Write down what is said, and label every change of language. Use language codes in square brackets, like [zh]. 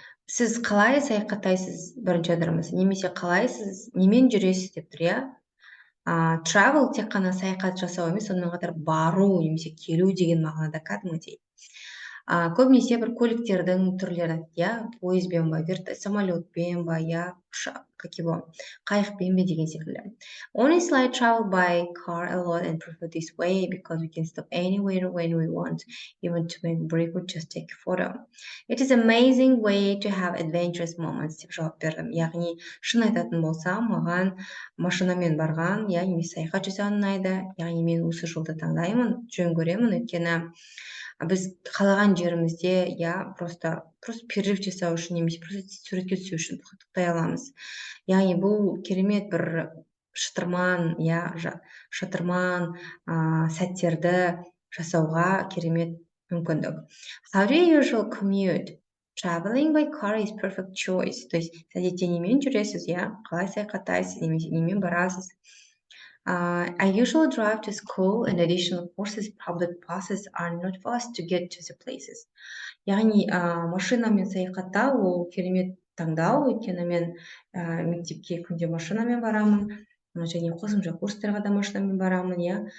[kk] Сіз қалай саяхаттайсыз, бірінші аудармасы, немесе қалай сіз немен жүресіз деп тұр, иә. Travel тек қана саяхат жасау емес, сонымен қатар бару немесе келу деген мағынада кәдімгідей. Көбінесе бір көліктердің түрлері, иә, пойызбен ба, самолетпен ба, иә, қайықпен бе деген секілді. [en] Honestly, I travel by car a lot and prefer this way because we can stop anywhere when we want, even to make break or just take a photo. It is amazing way to have adventurous moments [kk] деп жауап бердім. Яғни, шын айтатын болсам, маған машинамен барған, иә, немесе саяхат жасау ұнайды. Яғни, мен осы жолды таңдаймын, жөн көремін, өйткені біз қалаған жерімізде, иә, [ru] просто перерыв [kk] жасау үшін немесе просто суретке түсу үшін тоқтай аламыз. Яғни, бұл керемет бір шытырман, иә, шытырман сәттерді жасауға керемет мүмкіндік. [en] How do you usually commute? Traveling by car is perfect choice. [ru] То есть, [kk] әдетте немен жүресіз, иә, қалай саяхаттайсыз, немесе немен барасыз? [en] I usually drive to school and additional courses public buses are not fast to get to the places. [kk] Яғни, машинамен саяхаттау ол керемет таңдау, өйткені мен мектепке күнде машинамен барамын, және қосымша курстарға да машинамен барамын, иә.